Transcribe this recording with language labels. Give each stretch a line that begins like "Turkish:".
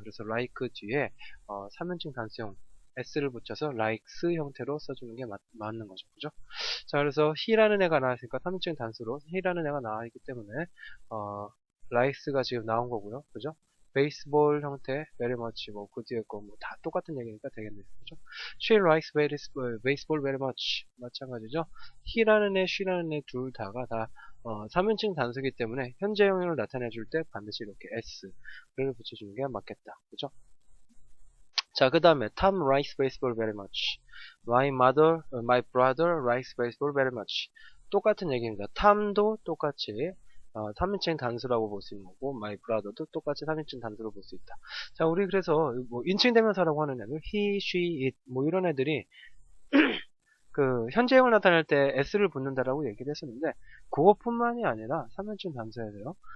Korean: 그래서 like 뒤에 3인칭 단수형 s를 붙여서 likes 형태로 써주는 게 맞는 거죠, 그죠? 자, 그래서 he라는 애가 나왔으니까 3인칭 단수로 he라는 애가 나와있기 때문에 likes가 지금 나온 거고요, 그죠? 베이스볼 형태,
English: very much,
Korean: 뭐, 그 뒤에 거, 뭐, 다 똑같은 얘기니까 되겠네요, 그죠?
English: She likes baseball very much.
Korean: 마찬가지죠? he라는 애, she라는 애 둘 다가 다 3인칭 단수이기 때문에 현재형을 나타내줄 때 반드시 이렇게 s를 붙여주는 게 맞겠다, 그죠?
English: 자, 그 다음에 Tom likes baseball very much. My brother likes baseball very much.
Korean: 똑같은 얘기입니다. Tom도 똑같이 3인칭 단수라고 볼 수 있는 거고, my brother도 똑같이 3인칭 단수로 볼 수 있다. 자, 우리 그래서 뭐 인칭 대명사라고 하는 애들, he, she, it 뭐 이런 애들이 그 현재형을 나타낼 때 s를 붙는다라고 얘기를 했었는데, 그것뿐만이 아니라 3인칭 단수에서요.